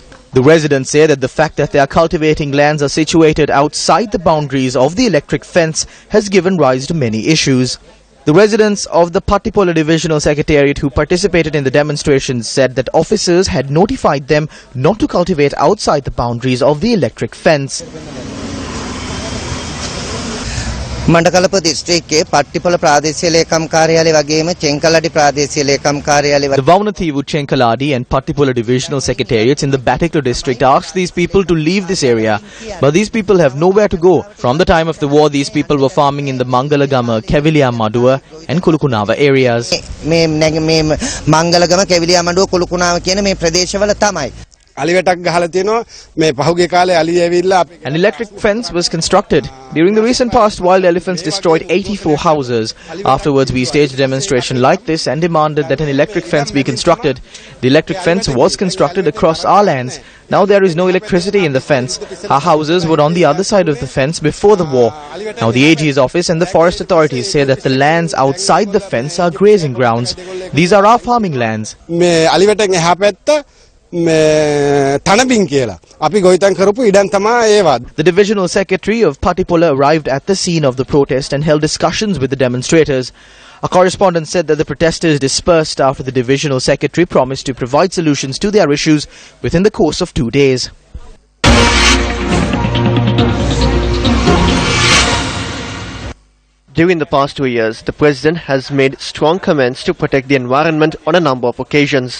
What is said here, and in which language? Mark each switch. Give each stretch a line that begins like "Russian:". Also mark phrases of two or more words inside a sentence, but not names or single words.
English: The residents say that the fact that their cultivating lands are situated outside the boundaries of the electric fence has given rise to many issues. The residents of the Pattipola Divisional Secretariat who participated in the demonstrations said that officers had notified them not to cultivate outside the boundaries of the electric fence.
Sinhala: මණ්ඩකලප දිස්ත්‍රික්කයේ පට්ටිපොළ ප්‍රාදේශීය ලේකම් කාර්යාලය වගේම චෙන්කලඩි ප්‍රාදේශීය ලේකම් කාර්යාලය
English: The Vaunathivu, Chenkaladi and Pattipola divisional secretariats in the Batiklu district asked these people to leave this area, but these people have nowhere to go. From the time of the war, these people were farming in the Mangalagama, Keviliya Madua and Kulukunava areas.
Sinhala: මේ මංගලගම කෙවිලියා මඬුව කුළුකුණාව කියන මේ ප්‍රදේශවල තමයි. අලිවැටක් ගහලා තියෙනවා මේ පහුගිය කාලේ අලි ඇවිල්ලා
English: An electric fence was constructed. During the recent past, wild elephants destroyed 84 houses. Afterwards, we staged a demonstration like this and demanded that an electric fence be constructed. The electric fence was constructed across our lands. Now there is no electricity in the fence. Our houses were on the other side of the fence before the war. Now the AG's office and the forest authorities say that the lands outside the fence are grazing grounds. These are our farming lands.
Sinhala: මේ අලිවැටෙන් එහා පැත්ත තනබින් කියලා. අපි ගොවිතැන් කරපු ඉඩම් තමයි ඒවා.
English: The divisional secretary of Pattipola arrived at the scene of the protest and held discussions with the demonstrators. A correspondent said that the protesters dispersed after the divisional secretary promised to provide solutions to their issues within the course of 2 days. During the past 2 years, the president has made strong comments to protect the environment on a number of occasions.